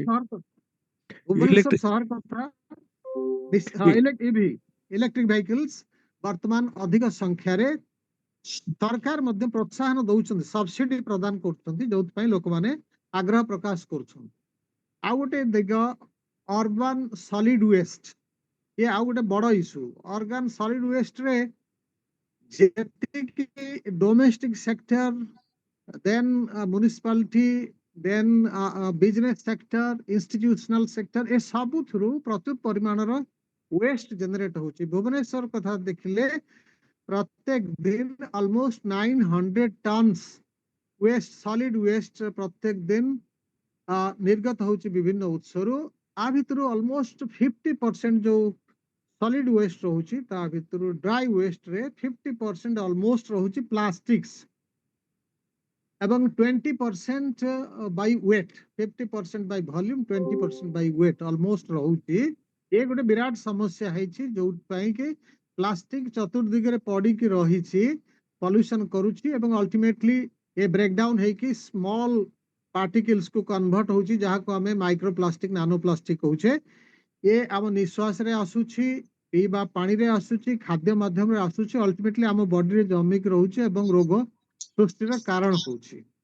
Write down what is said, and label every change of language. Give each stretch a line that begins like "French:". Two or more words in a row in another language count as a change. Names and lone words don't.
Odia: ଭୁବନେଶ୍ୱର ସହର କଥା
English: electric vehicles
Odia: ବର୍ତ୍ତମାନ ଅଧିକ ସଂଖ୍ୟାରେ ସରକାର ମଧ୍ୟ ପ୍ରୋତ୍ସାହନ ଦଉଛନ୍ତି, ସବସିଡି ପ୍ରଦାନ କରୁଛନ୍ତି, ଯୋଉଥିପାଇଁ ଲୋକମାନେ ଆଗ୍ରହ ପ୍ରକାଶ କରୁଛନ୍ତି। ଆଉ ଗୋଟେ ଦିଗ
English: urban solid waste,
Odia: ଏ ଆଉ ଗୋଟେ ବଡ ଇସ୍ୟୁ।
English: ଅର୍ଗାନ ସଲିଡ ୱେଷ୍ଟରେ ଯେତିକି domestic sector, then municipality, then business sector, institutional sector,
Odia: ଏ ସବୁଥିରୁ ପ୍ରଚୁର ପରିମାଣର
English: waste generate
Odia: ହଉଛି। ଭୁବନେଶ୍ୱର କଥା ଦେଖିଲେ ପ୍ରତ୍ୟେକ ଦିନ
English: almost 900 tons
Odia: ୱେଷ୍ଟ,
English: solid waste
Odia: ପ୍ରତ୍ୟେକ ଦିନ ନିର୍ଗତ ହଉଛି ବିଭିନ୍ନ ଉତ୍ସରୁ। ଆ ଭିତରୁ almost 50% ଯୋଉ ସଲିଡ ୱେଷ୍ଟ ରହୁଛି, ତା ଭିତରୁ ଡ୍ରାଇ ୱେଷ୍ଟରେ 50% almost ରହୁଛି ପ୍ଲାଷ୍ଟିକ୍ସ ଏବଂ
English: 20% by weight, 50% by volume, 20% by weight almost
Odia: ରହୁଛି। ଏ ଗୋଟେ ବିରାଟ ସମସ୍ୟା ହେଇଛି, ଯୋଉଥିପାଇଁ କି ପ୍ଲାଷ୍ଟିକ ଚତୁର୍ଦିଗରେ ପଡିକି ରହିଛି, ପଲ୍ୟୁସନ କରୁଛି ଏବଂ ଅଲ୍ଟିମେଟଲି ଏ ବ୍ରେକଡାଉନ ହେଇକି
English: small particles
Odia: କୁ କନଭର୍ଟ ହଉଛି, ଯାହାକୁ ଆମେ
English: micro plastic, nano plastic
Odia: କହୁଛେ। ଏ ଆମ ନିଶ୍ୱାସରେ ଆସୁଛି, ପିଇବା ପାଣିରେ ଆସୁଛି, ଖାଦ୍ୟ ମାଧ୍ୟମରେ ଆସୁଛି, ଅଲ୍ଟିମେଟଲି ଆମ ବଡିରେ ଜମିକି ରହୁଛି ଏବଂ ରୋଗ ସୃଷ୍ଟିର କାରଣ ହଉଛି।